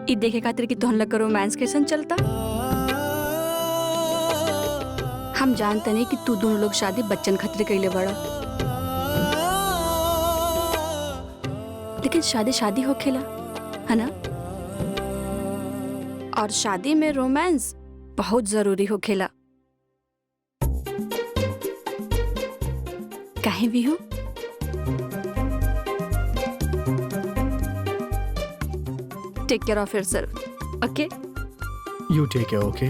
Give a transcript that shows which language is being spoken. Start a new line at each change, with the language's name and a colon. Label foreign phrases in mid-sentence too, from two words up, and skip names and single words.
Bhojpuri: ई देखे खातिर कि तोहन लग रोमांस कैसन चलता। हम जानते नहीं कि तू दोनों लोग शादी बच्चन खातिर कइले बड़ा, लेकिन शादी शादी होखेला, है ना? और शादी में रोमांस बहुत जरूरी होखेला। कहीं भी हो।
English: take care of yourself, okay? you take care, okay?